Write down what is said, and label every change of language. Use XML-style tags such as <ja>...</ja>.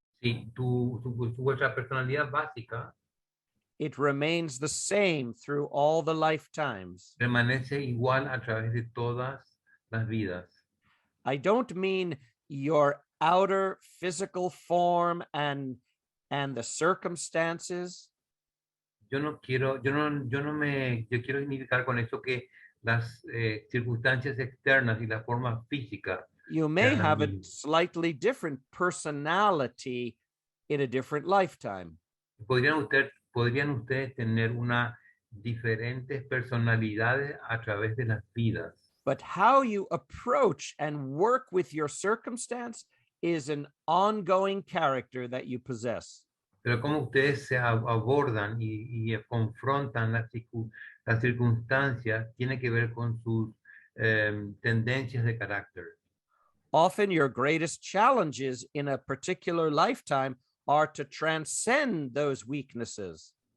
<es>sí, vuestra personalidad básica</es> <en>it remains the same through all the lifetimes.</en> <es>permanece igual a través de todas las vidas.</es> <en>I don't mean your outer physical form and the circumstances.</en> <es>Yo quiero significar con eso que las circunstancias externas y la forma física.</es> <en>You may</en> <es>sean las</es> <en>have a</en> <es>mismas.</es> <en>slightly different personality in a different lifetime.</en> <es>Podrían ustedes tener una diferentes personalidades a través de las vidas.</es> <en>But how you approach and work with your circumstance is an ongoing character that you possess.</en> <es>Pero cómo ustedes se abordan y confrontan las circunstancias tiene que ver con sus tendencias de carácter.</es> <en>Often your greatest challenges in a particular lifetime are to transcend those weaknesses.</en>